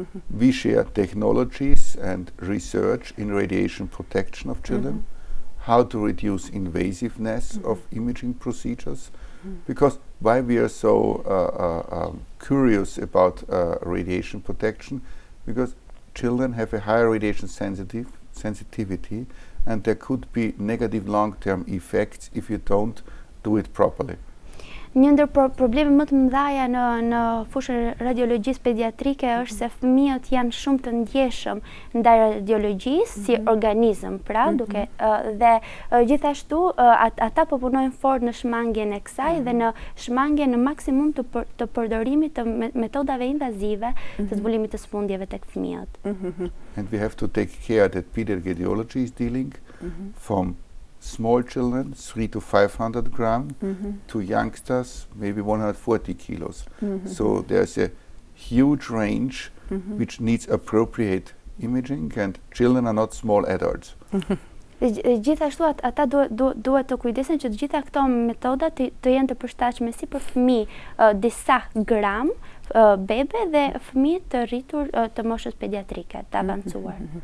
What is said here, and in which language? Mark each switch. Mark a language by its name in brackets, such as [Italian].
[English] We share technologies and research in radiation protection of children, how to reduce invasiveness of imaging procedures, because why we are so curious about radiation protection, because children have a higher radiation sensitivity, and there could be negative long-term effects if you don't do it properly. [Albanian] Një ndër probleme më të mëdha në fushën e radiologjisë pediatrike është se fëmijët janë shumë të ndjeshëm ndaj radiologjisë si organizëm, pra, dhe gjithashtu ata po punojnë fort në shmangjen e kësaj dhe në shmangjen në maksimum të përdorimit të metodave invazive të zbulimit të smundjeve tek fëmijët. [English] And we have to take care that pediatric radiology is dealing from small children, 300 to 500 grams, to youngsters, maybe 140 kilos. So there's a huge range which needs appropriate imaging, and children are not small adults. [Albanian] Gjithashtu ata duhet të kujdesen që të gjitha këto metoda të jenë të përshtatshme si për fëmijë disa gram bebe dhe fëmijë të rritur të moshës pediatrike, të avancuar.